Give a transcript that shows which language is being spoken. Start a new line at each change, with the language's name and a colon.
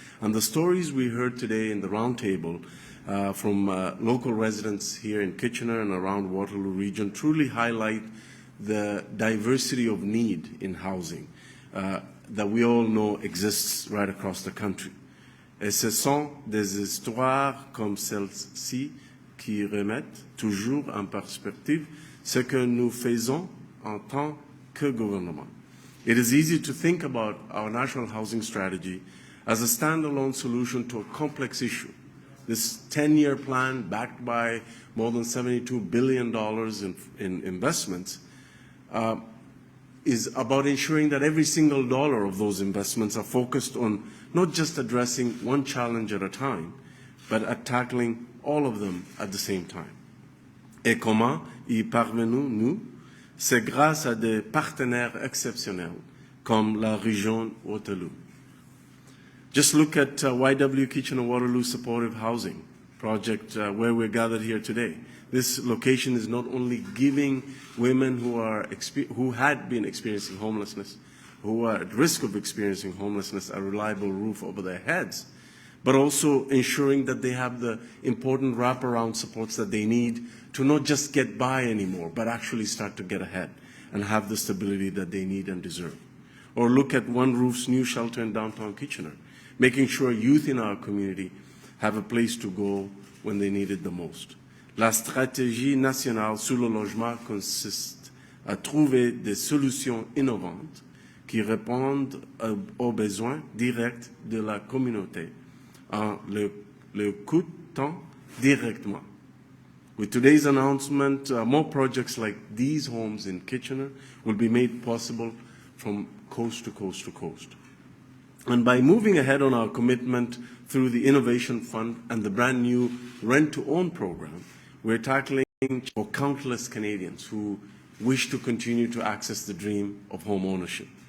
English: And the stories we heard today in the roundtable from local residents here in Kitchener and around Waterloo region truly highlight the diversity of need in housing that we all know exists right across the country.
French: Et ce sont des histoires comme celle-ci qui remettent toujours en perspective ce que nous faisons en tant que gouvernement.
English: It is easy to think about our national housing strategy as a standalone solution to a complex issue. This 10-year plan, backed by more than $72 billion in investments, is about ensuring that every single dollar of those investments are focused on not just addressing one challenge at a time, but at tackling all of them at the same time.
French: Et comment y parvenons nous? C'est grâce à des partenaires exceptionnels, comme la région Waterloo.
English: Just look at YW Kitchener-Waterloo Supportive Housing Project where we're gathered here today. This location is not only giving women who had been experiencing homelessness, who are at risk of experiencing homelessness, a reliable roof over their heads, but also ensuring that they have the important wraparound supports that they need to not just get by anymore, but actually start to get ahead and have the stability that they need and deserve. Or look at One Roof's new shelter in downtown Kitchener, making sure youth in our community have a place to go when they need it the most.
French: La stratégie nationale sur le logement consiste à trouver des solutions innovantes qui répondent aux besoins directs de la communauté en le coûtant directement.
English: With today's announcement, more projects like these homes in Kitchener will be made possible from coast to coast to coast. And by moving ahead on our commitment through the Innovation Fund and the brand new Rent-to-Own program, we're tackling for countless Canadians who wish to continue to access the dream of home ownership.